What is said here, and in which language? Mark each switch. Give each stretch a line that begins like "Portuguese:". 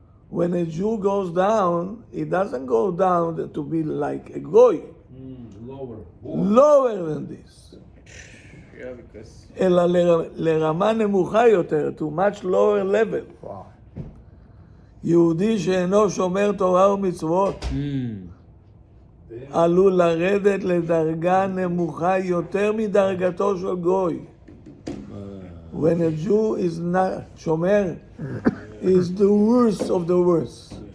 English: When a Jew goes down, it doesn't go down to be like a goy. Lower than this.
Hebrew: אלא לרמה נמוכה יותר,
English: to much lower level. Wow.
Hebrew: יהודי שאינו שומר תורה ומצוות עלול לרדת לדרגה נמוכה יותר מדרגתו של גוי.
English: When a Jew is not שומר, is the worst of the worst.